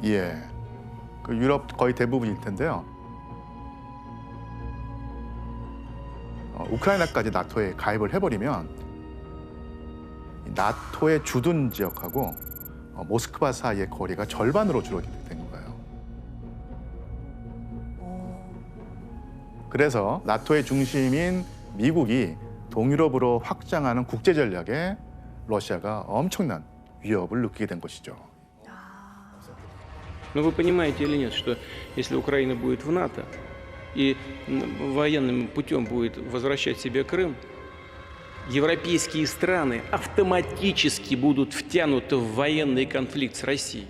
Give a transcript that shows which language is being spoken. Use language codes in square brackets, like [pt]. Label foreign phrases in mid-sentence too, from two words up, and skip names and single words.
[ko] 예, 그 유럽 거의 대부분일 텐데요. 우크라이나까지 나토에 가입을 해버리면 나토의 주둔 지역하고 모스크바 사이의 거리가 절반으로 줄어들게 된 거예요. 그래서 나토의 중심인 미국이 동유럽으로 확장하는 국제 전략에 러시아가 엄청난 위협을 느끼게 된 것이죠. [ru] Но вы понимаете или нет, что если Украина будет в НАТО, и военным путем будет возвращать себе Крым, европейские страны автоматически будут втянуты в военный конфликт с Россией.